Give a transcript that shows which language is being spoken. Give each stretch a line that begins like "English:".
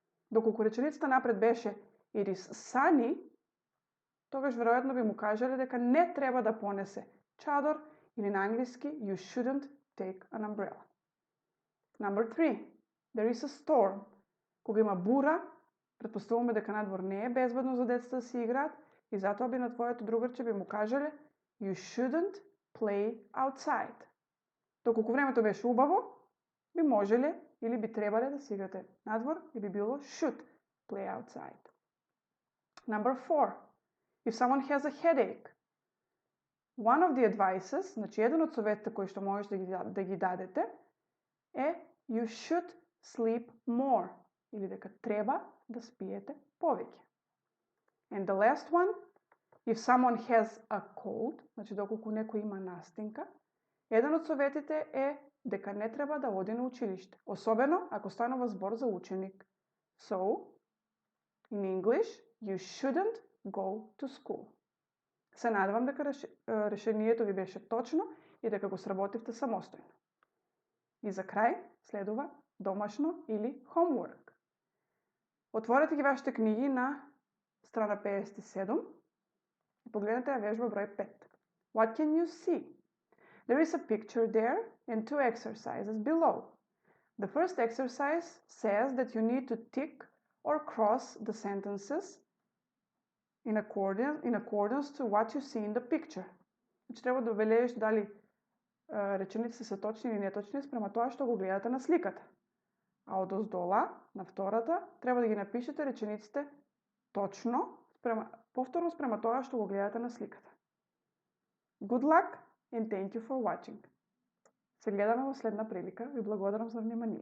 Macedonian: Доколку реченицата напред беше It is sunny, тогаш веројатно би му кажале дека не треба да понесе чадор или на англиски
English: You shouldn't take an umbrella. Number 3. There is a storm.
Macedonian: Кога има бура, претпоставуваме дека надвор не е безбедно за децата да си играат и затоа би на твоето другарче би му кажале
English: You shouldn't play outside.
Macedonian: Доколку времето беше убаво, би можеле или би требале да се играте надвор и би било
English: should play outside. Number 4. If someone has a headache, one of the advices,
Macedonian: значи еден од советите кои што можеш да ги дадете е
English: you should sleep more
Macedonian: или дека треба да спиете повеќе.
English: And the last one, if someone has a cold,
Macedonian: значи доколку некој има настинка, еден од советите е дека не треба да оди на училиште, особено ако станува збор за ученик.
English: So, in English, you shouldn't go to school.
Macedonian: Се надевам дека решението ви беше точно и дека го сработивте самостојно. И за крај следува домашно или homework. Отворете ги вашите книги на страна 57 и погледнете ја вежба број 5.
English: What can you see? There is a picture there and two exercises below. The first exercise says that you need to tick or cross the sentences in accordance to what you see in the picture.
Macedonian: Значи треба да обележиш дали речениците се точни или неточни спрема тоа што го гледате на сликата. А одоздола, на втората, треба да ги напишете речениците точно, повторно спрема тоа што го гледате на сликата.
English: Good luck and thank you for watching.
Macedonian: Се гледаме во следна прилика. Ви благодарам за внимание.